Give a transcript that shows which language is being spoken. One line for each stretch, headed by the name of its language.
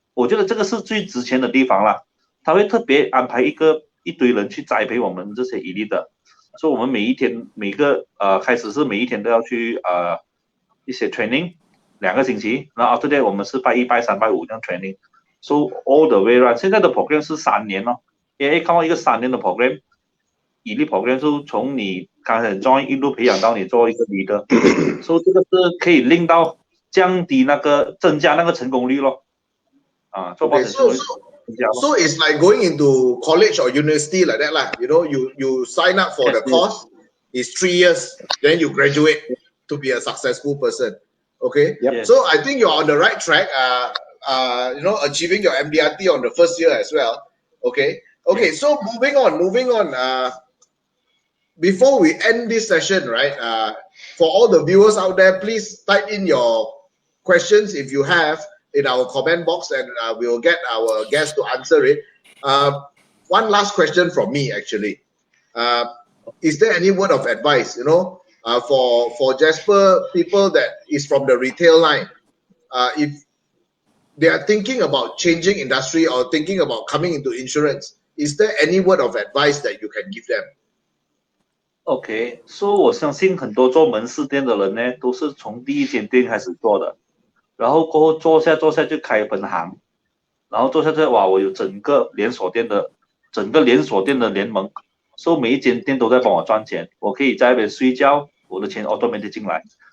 Chinese: 我觉得这个是最值钱的地方啦。他会特别安排一堆人去栽培我们这些elite的，所以我们开始是每一天都要去一些 training 2个星期，然后
English: after that
Chinese: 我们是拜1、拜3、拜5这样 training。
English: So all the way right，
Chinese: 现在的 program 是3年咯。 AIA 看到一个3年的 program， elite program 是从你刚开始 join 一路培养到你做一个 leader， 所以这个是可以令到增加那个成功率咯。做保险成功率增加咯。
English: So it's like going into college or university like that lah. You know, you sign up for the course. It's 3 years, then you graduate to be a successful person. Okay. Yep. So I think you're on the right track. You know, achieving your MDRT on the first year as well. Okay. So moving on. Before we end this session, right? For all the viewers out there, please type in your questions if you have in our comment box, and we'll get our guests to answer it. One last question from me, actually. Is there any word of advice, you know, for Jasper, people that is from the retail line, if they are thinking about changing industry or thinking about coming into insurance, is there any word of advice that you can give them? Okay, so
Chinese: 我相信很多做门市店的人呢，都是从第一间店开始做的，然后过后做下就开分行，然后做下去哇，我有整个连锁店的联盟，所以每一间店都在帮我赚钱，我可以在那边睡觉，我的钱 automatic 进来。